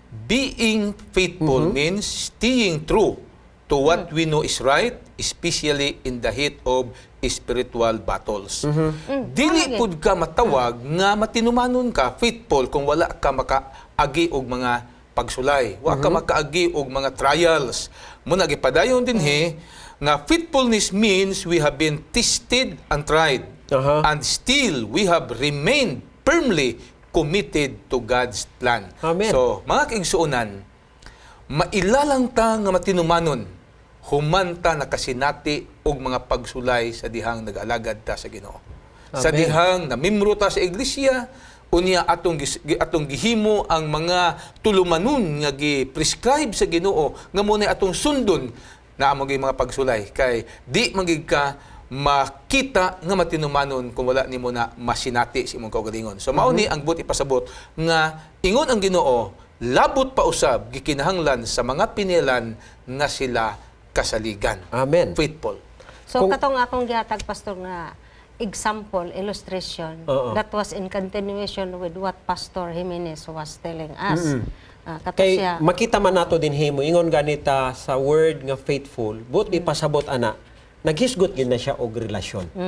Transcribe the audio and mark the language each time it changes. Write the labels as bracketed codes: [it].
[en] Being faithful means staying true to what we know is right, especially in the heat of spiritual battles. [ceb] Dili pud ka matawag nga matinumanon ka, faithful, kung wala ka makaagi og mga pagsulay. Wa ka makaagi og mga trials. Muna gipadayon dinhi nga [en] faithfulness means we have been tested and tried. And still we have remained firmly committed to God's plan. Amen. [ceb] So, mga kaigsuonan, mailalang ta nga matinumanon, humanta nakasinati og mga pagsulay sa dihang nag-alagad ta sa Ginoo. Sa dihang namimro ta sa iglesia, unya atong gihimo ang mga tulumanon nga gi-prescribe sa Ginoo nga mo na atong sundon na amo mga pagsulay kay di magig ka makita nga matinumanon kung wala nimo na masinati sa imong kaugalingon. So mao ni ang buti pasabot nga ingon ang Ginoo, labot pa usab gikinahanglan sa mga pinilan nga sila kasaligan. Amen. [en] Faithful. [ceb] So katong akong gihatag pastor nga [en] example, illustration, that was in continuation with what Pastor Jimenez was telling us. [ceb] Kay Siya, makita man nato din himo ingon ganita sa word nga faithful, buti pasabot ana, naghisgot gid na siya og relasyon.